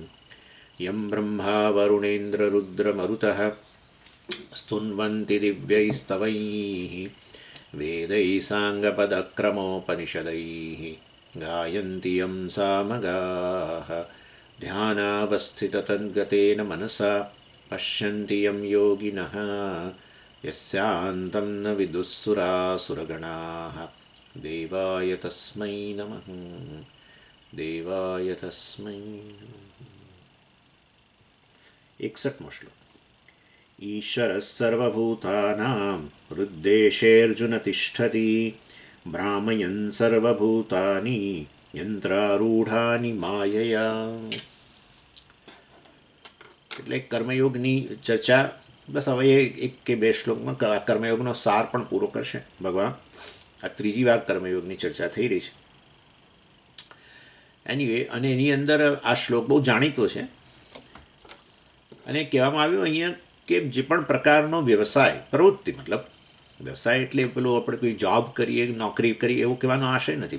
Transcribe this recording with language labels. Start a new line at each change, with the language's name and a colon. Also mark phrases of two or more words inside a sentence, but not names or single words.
Sanskrit: यं ब्रह्मा वरुणेन्द्ररुद्रमरुतः स्तुन्वन्ति दिव्यैस्तवैः वेदैः साङ्गपदक्रमोपनिषदैः गायन्ति यं सामगाः ध्यानावस्थिततद्गतेन मनसा पश्यन्ति यं योगिनः यस्यान्तं न विदुःसुरासुरगणाः देवाय तस्मै नमः देवाय तस्मै। 61 श्लोक। ईश्वरः सर्वभूतानां हृद्देशेऽर्जुन तिष्ठति भ्रामयन् सर्वभूतानि यंत्रारूढ़ानि मायया।
Gujarati: એટલે કર્મયોગની ચર્ચા બસ હવે એક કે બે શ્લોકમાં કર્મયોગનો સાર પણ પૂરો કરશે ભગવાન. આ ત્રીજી વાર કર્મયોગની ચર્ચા થઈ રહી છે. એનીવે અને એની અંદર આ શ્લોક બહુ જાણીતો છે અને કહેવામાં આવ્યું અહીંયા કે જે પણ પ્રકારનો વ્યવસાય પ્રવૃત્તિ, મતલબ વ્યવસાય એટલે પેલું આપણે કોઈ જોબ કરીએ નોકરી કરીએ એવું કહેવાનો આશય નથી.